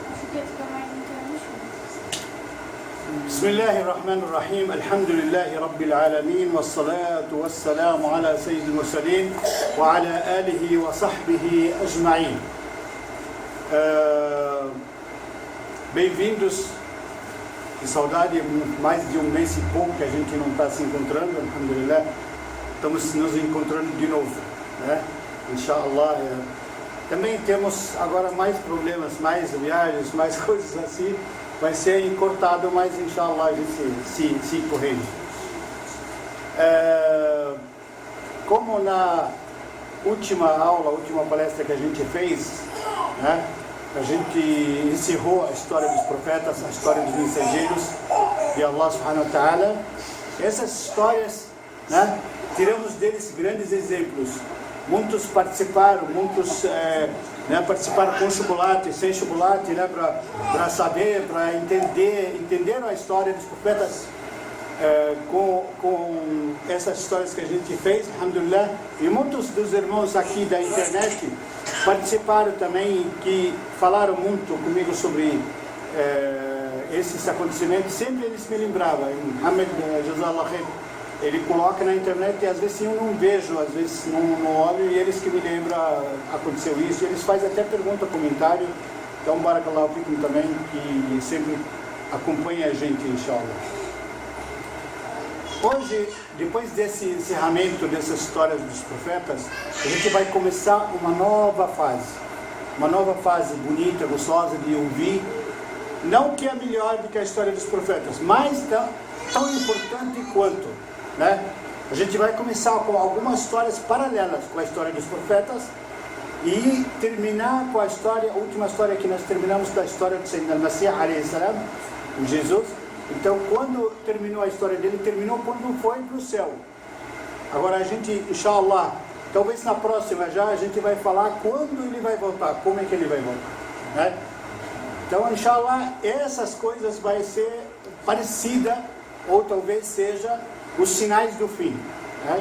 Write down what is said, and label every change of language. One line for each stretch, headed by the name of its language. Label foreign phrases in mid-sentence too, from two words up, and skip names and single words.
Arabic: بسم الله الرحمن الرحيم الحمد لله رب العالمين والصلاة والسلام على سيد المرسلين وعلى آله وصحبه أجمعين.
Portuguese: Bem-vindos, que saudade, mais de um mês e pouco que a gente não está se encontrando, alhamdulillah, estamos nos encontrando de novo, né? Inshallah. Também temos agora mais problemas, mais viagens, mais coisas assim, vai ser encurtado, mas inshallah a gente se corrige. Como na última aula, última palestra que a gente fez, né? A gente encerrou a história dos profetas, a história dos mensageiros de Allah
Arabic: سبحانه وتعالى.
Portuguese: Essas histórias, né, tiramos deles grandes exemplos. Muitos participaram, muitos participaram com chocolate, sem chocolate, né, para saber, para entenderam a história dos profetas com essas histórias que a gente fez, alhamdulillah. E muitos dos irmãos aqui da internet participaram também, que falaram muito comigo sobre esses acontecimentos. Sempre eles me lembravam.
Arabic: Muhammad جزاك الله خير,
Portuguese: ele coloca na internet e às vezes eu não vejo, às vezes não olho, e eles que me lembram, aconteceu isso. Eles fazem até pergunta, comentário. Então,
Arabic: بارك الله فيكم
Portuguese: também, que sempre acompanha a gente, inshallah. Hoje, depois desse encerramento dessas histórias dos profetas, a gente vai começar uma nova fase bonita, gostosa de ouvir, não que é melhor do que a história dos profetas, mas tão importante quanto, né? A gente vai começar com algumas histórias paralelas com a história dos profetas e terminar com a última história que nós terminamos, da história de
Arabic: سيدنا المسيح عليه السلام,
Portuguese: o Jesus. Então, quando terminou a história dele, terminou quando foi para o céu. Agora a gente, inshallah, talvez na próxima já a gente vai falar quando ele vai voltar, como é que ele vai voltar, né? Então, inshallah, essas coisas vai ser parecida, ou talvez seja os sinais do fim, né?